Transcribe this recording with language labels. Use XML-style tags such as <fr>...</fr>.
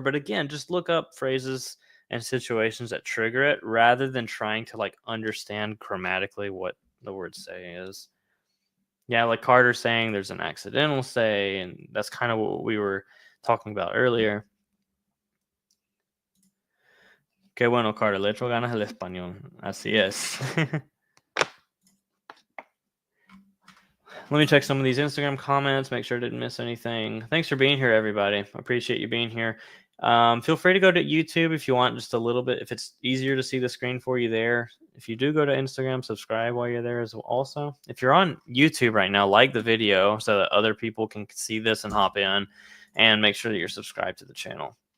<en>But again, just look up phrases and situations that trigger it rather than trying to like understand grammatically what the word say is. Yeah, like Carter saying there's an accidental say, and that's kind of what we were talking about earlier.</en> <es>Qué bueno, Carter, le echo ganas al español. Así es.</es> <en>Let me check some of these Instagram comments, make sure I didn't miss anything. Thanks for being here, everybody. I appreciate you being here. Feel free to go to YouTube if you want just a little bit, if it's easier to see the screen for you there. If you do go to Instagram, subscribe while you're there as well. Also, if you're on YouTube right now, like the video so that other people can see this and hop in, and make sure that you're subscribed to the channel.</en>